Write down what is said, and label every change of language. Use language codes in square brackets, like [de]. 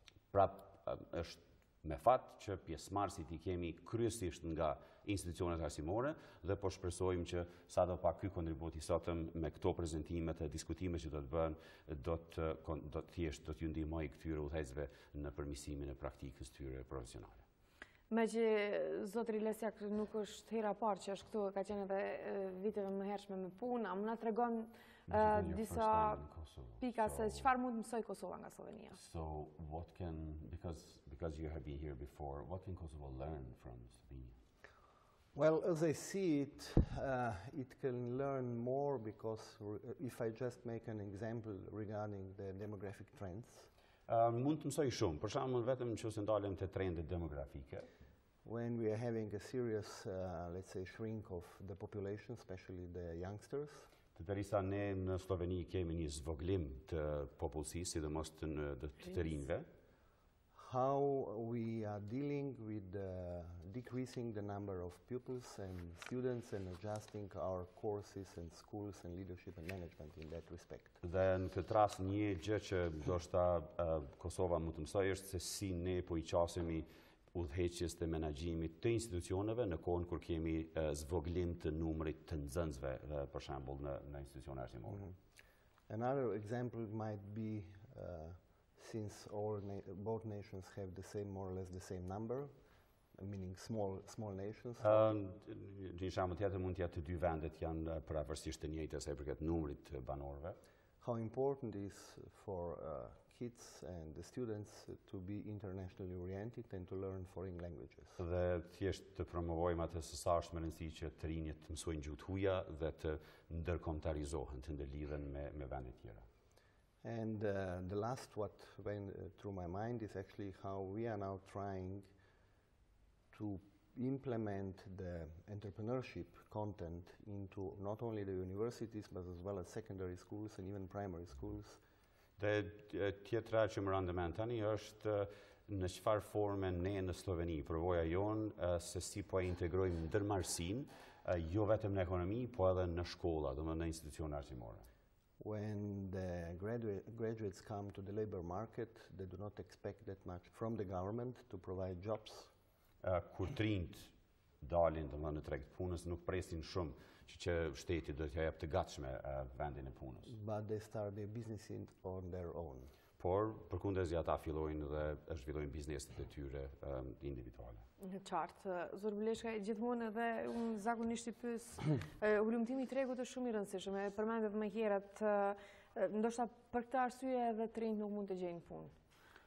[sq] Pra është me fat që pjesëmarrësit i kemi kryesisht nga institucionet arsimore dhe po shpresojmë që sadopak ky kontribut i sotëm me këto prezantimet e diskutimet që do të bëhen do të ju ndihmojë këtyre udhëheqësve në përmirësimin e praktikës tyre profesionale. Me që zotri Lesjak nuk është hera parë që është këtu, ka qenë edhe viteve më hershme me punë, a më na tregon disa pika se çfarë mund të mësoj Kosova nga Slovenia? [en] So what can, because you have been here before, what can Kosovo learn from Slovenia? Well, as I see it, it can learn more because if I just make an example regarding the demographic trends. [sq] Mund të mësoj shumë, për shembull vetëm nëse ndalem te trendet demografike. [en] When we are having a serious, let's say, shrink of the population, especially the youngsters. [sq] Derisa ne në Sloveni kemi një zvoglim të popullsisë, sidomos të rinjve. [en] How we are dealing with decreasing the number of pupils and students and adjusting our courses and schools and leadership and management in that respect. [sq] Dhe në këtë rast një gjë që ndoshta Kosova mund të mësojë është se si ne po I qasemi udhëheqjes të menaxhimit të institucioneve në kohën kur kemi zvoglim të numrit të nxënësve, për shembull në institucione arsimore. [en] Another example might be since both nations have the same, more or less the same number, meaning small nations. [sq] Një shembull tjetër mund të jetë të dy vendet janë paravarësisht të njëjta sa I përket numrit të banorëve. [en] How important is for kids and the students to be internationally oriented and to learn foreign languages. [sq] Dhe thjesht të promovojmë atë se sa është më rëndësishme që të rinjt të mësojnë gjuhë të huaja dhe të ndërkombëtarizohen, të ndërlidhen me vende tjera. [en] And the last what went through my mind is actually how we are now trying to implement the entrepreneurship content into not only the universities but as well as secondary schools and even primary schools. [sq] Dhe tjetra që më rënë mend tani është në çfarë forme ne në Sloveni përvoja jonë se si po integrojmë ndërmarrësinë jo vetëm në ekonomi, po edhe në shkolla, domethënë në institucione arsimore. [en] When the graduates come to the labor market, they do not expect that much from the government to provide jobs. [sq] Kur trinjt dalin domethënë në treg të punës, nuk presin shumë që shteti do t'ja jap të gatshme vendin e punës. [en] But they start their business on their own. [sq] Por përkundërzi ata fillojnë dhe zhvillojnë bizneset e tyre individuale. Në qartë, Zor Buleshkaj, gjithmonë edhe unë zakonisht i pyes, hulumtimi i tregut është shumë i rëndësishëm, e përmendet më herët, ndoshta për këtë arsye edhe të rinjt nuk mund të gjejnë punë.